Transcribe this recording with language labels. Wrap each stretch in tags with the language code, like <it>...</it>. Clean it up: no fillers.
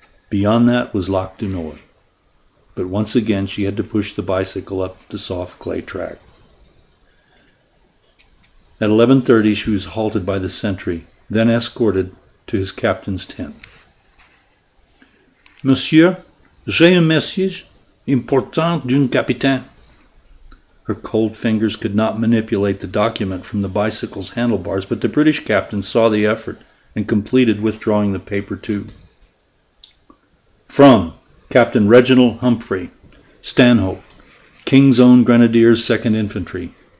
<en>Beyond that was Lac du Nord, but once again she had to push the bicycle up the soft clay track. At 11:30 she was halted by the sentry, then escorted to his captain's tent.</en> <fr>Monsieur, j'ai un message important d'un capitaine.</fr> <en>Her cold fingers could not manipulate the document from the bicycle's handlebars, but the British captain saw the effort and completed withdrawing the paper tube. From Captain Reginald Humphrey, Stanhope, King's Own Grenadiers, 2nd Infantry.</en>